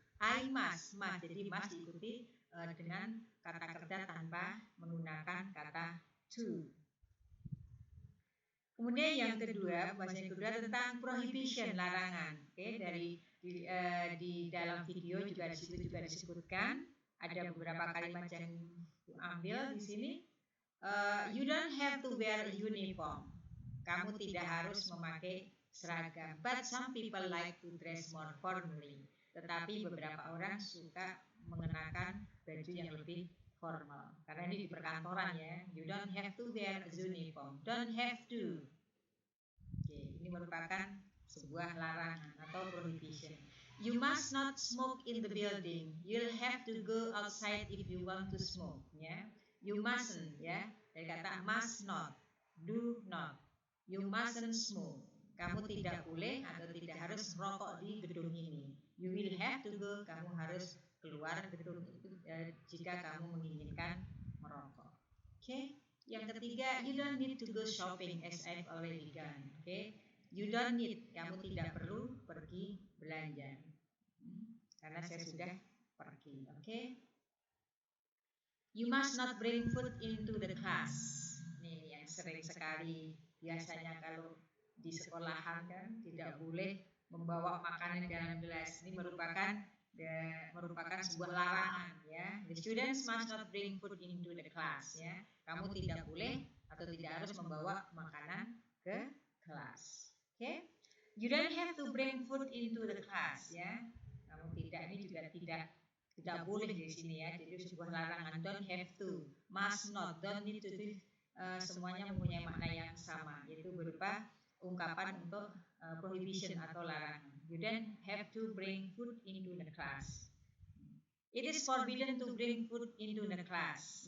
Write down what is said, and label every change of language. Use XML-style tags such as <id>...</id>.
<en>I must,</en> <id>jadi must diikuti dengan kata kerja tanpa menggunakan kata to. Kemudian yang kedua, bahasa yang kedua tentang prohibition, larangan. Oke, dari di dalam video juga di situ juga disebutkan ada beberapa kalimat yang diambil di sini.</id> <en>You don't have to wear a uniform.</en> <id>Kamu tidak harus memakai seragam.</id> <en>But some people like to dress more formally.</en> <id>Tetapi beberapa orang suka mengenakan baju yang lebih formal. Karena ini di perkantoran ya.</id> <en>You don't have to wear a uniform. Don't have to.</en> <id>Oke, ini merupakan sebuah larangan atau prohibition.</id> <en>You must not smoke in the building. You'll have to go outside if you want to smoke. Ya, you mustn't. Ya,</en> <id>dari kata</id> <en>must not, do not. You mustn't smoke.</en> <id>Kamu tidak boleh atau tidak harus merokok di gedung ini.</id> <en>You will have to go.</en> <id>Kamu harus keluar gedung itu jika kamu menginginkan merokok. Oke. Yang ketiga,</id> <en>you don't need to go shopping as I've already done. Oke. You don't need.</en> <id>Kamu tidak perlu pergi belanja. Karena saya sudah pergi. Oke.</id> <en>You must not bring food into the class.</en> <id>Ini yang sering sekali biasanya kalau di sekolahan kan tidak boleh membawa makanan dalam gelas. Ini merupakan sebuah larangan ya.</id> <en>The students must not bring food into the class ya.</en> <id>Kamu tidak boleh atau tidak harus membawa makanan ke kelas. Oke.</id> <en>You don't have to bring food into the class ya.</en> <id>Kamu tidak, ini juga tidak boleh di sini ya. Jadi sebuah larangan.</id> <en>Don't have to, must not, don't need to.</en> <id>Semuanya mempunyai makna yang sama, yaitu berupa ungkapan untuk prohibition atau larangan.</id> <en>You don't have to bring food into the class. It is forbidden to bring food into the class.</en>